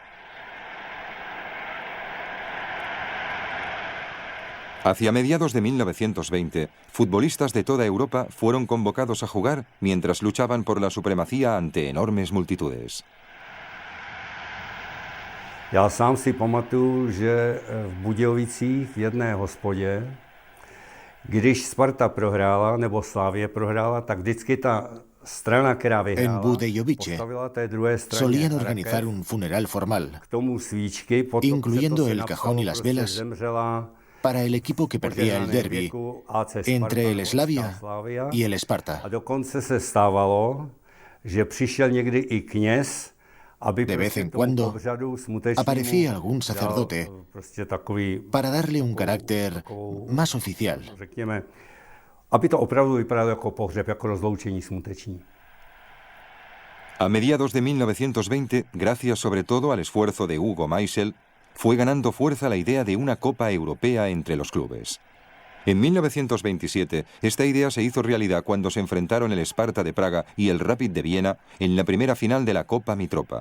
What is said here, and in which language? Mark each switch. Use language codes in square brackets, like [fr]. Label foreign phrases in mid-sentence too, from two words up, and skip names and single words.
[es] Hacia mediados de 1920, futbolistas de toda Europa fueron convocados a jugar mientras luchaban por la supremacía ante enormes multitudes. [cs] Já sám si pamatuju, že v Budějovicích v jedné hospodě, když Sparta prohrála nebo Slavia prohrála, tak vždycky ta strana, která vyhrála, [es] En Budějovice solían organizar un funeral formal, incluyendo el cajón y las velas, para el equipo que perdía el derbi entre el Slavia y el Esparta. [cs] A dokonce se stávalo, že přišel někdy i kněz, aby [es] de vez en cuando aparecía algún sacerdote para darle un carácter más oficial. [cs] Aby to opravdu vypadalo jako pohřeb, jako rozloučení smuteční. [es] A mediados de 1920, gracias sobre todo al esfuerzo de Hugo Meisel, fue ganando fuerza la idea de una Copa Europea entre los clubes. En 1927, esta idea se hizo realidad cuando se enfrentaron el Sparta de Praga y el Rapid de Viena en la primera final de la Copa Mitropa.